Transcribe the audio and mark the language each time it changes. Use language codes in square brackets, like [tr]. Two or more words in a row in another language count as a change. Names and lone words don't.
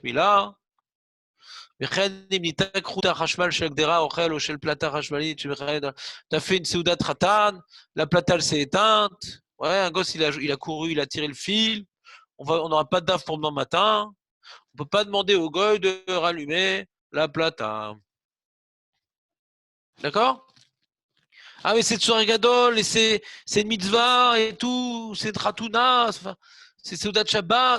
[he] מילה, וכן אם ניתק חוט החשמל של הגדרה אוכל או של פלטה חשמלית, [fr] t'as fait une [he] סעודת חתן, [fr] la plata elle s'est éteinte, ouais, un gosse il a couru, il a tiré le fil, on n'aura pas de daf pour demain matin, on ne peut pas demander au goy de rallumer la plata. D'accord? Ah mais c'est [he] צורך גדול, [fr] et c'est une mitzvah et tout, c'est une Khatouna, c'est [he] סעודת שבת.